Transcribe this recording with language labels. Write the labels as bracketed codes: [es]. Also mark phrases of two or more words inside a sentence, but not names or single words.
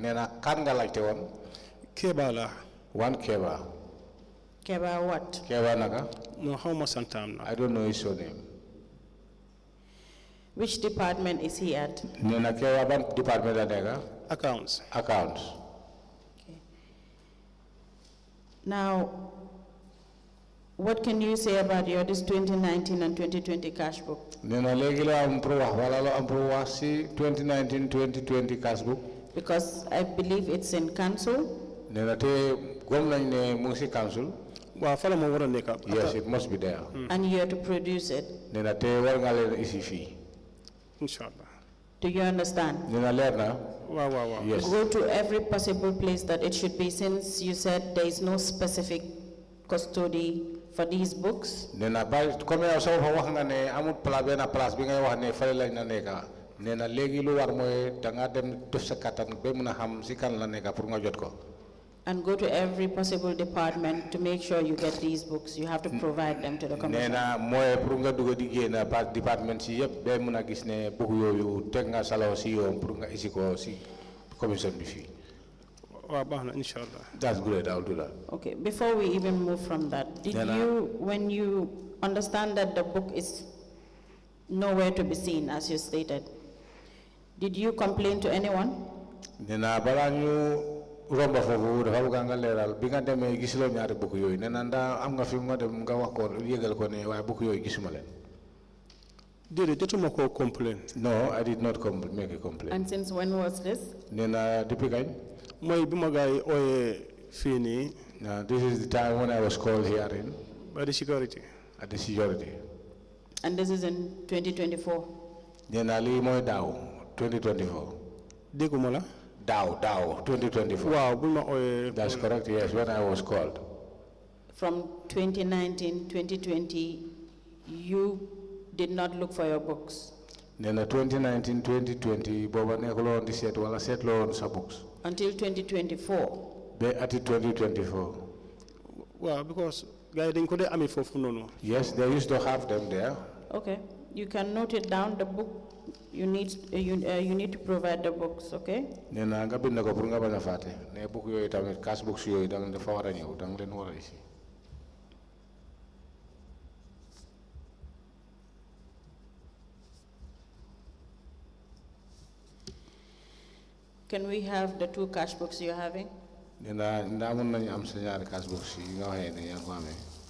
[wo] Nee na kan nga laajte woon. Keba la. [en] One Keba. Keba what? [wo] Keba naka. [en] No, how much [wo] santam na. [en] I don't know his surname. Which department is he at? [wo] Nee na Keba ban department la nekk. [en] Accounts. Accounts. Okay. Now, what can you say about this 2019 and 2020 cash book? [wo] Nee na léegi la am pour wax wala la am pour wax si 2019 2020 [en] cash book. Because I believe it's in council. [wo] Nee na te gom nañ ne mu ngi si council. waaw fa la ma war a nekk. [en] Yes, it must be there. And you have to produce it. [wo] Nee na te war nga leen isi fii. Inshallah. [en] Do you understand? [wo] Nee na leer na. waaw waaw waaw. [en] Yes. Go to every possible place that it should be, since you said there is no specific custody for these books. [wo] Nee na ba comme yow soo fa wax nga ne amul benn place bi ngay wax ne fale lañ la nekka. Nee na léegi lu war mooy da nga dem def sa kattan ba mun a xam si kan la nekka pour nga jot ko. [en] And go to every possible department to make sure you get these books. You have to provide them to the commission. [wo] Nee na mooy pour nga dugg di génn [fr] par département [wo] si yëpp ba mun a gis ne book yooyu teg nga saloo si yoon pour nga isi ko si commission bi fii. waaw baax na inshallah. [en] That's good, I'll do that. Okay, before we even move from that, when you understand that the book is nowhere to be seen, as you stated, did you complain to anyone? [wo] Nee na balaa ñu romba foofu dafa bëgg nga leeral bi nga demee gisuloo ñaari book yooyu nee na ndax am nga fi nga dem nga wax ko yëgal ko ne waaye book yooyu gisuma leen. déedéet jotuma koo complain. [en] No, I did not make a complaint. And since when was this? [wo] Nee na depuis kañ. mooy bi ma gaay ooyee fii nii. [en] Now this is the time when I was called here in. by the security. At the security. And this is in 2024? [wo] Nee na lii mooy daaw 2024. dégguma la. Daaw 2024. waaw bu ma ooyee. [en] That's correct, yes, when I was called. From 2019, 2020, you did not look for your books? [wo] Nee na 2019 2020 booba nekkuloon di seet wala seetloon sa books. [en] Until 2024? [wo] Ba ati 2024. waaw because gars yi dañ ko dee amee foofu noonu. [en] Yes, they used to have them there. Okay, you can note it down. The book you need to provide the books. Okay. [wo] Nee na nga bind ko pour nga bañ a fàtte ne book yooyu tamit [en] cash books [wo] yooyu da nga dafa war a ñëw da nga leen war a isi. [en] Can we have the 2 cash books you're having? [wo] Nee na ndax mën nañu am sa ñaari [en] cash books [wo] yi nga waxee ne yaa ngi ko amee.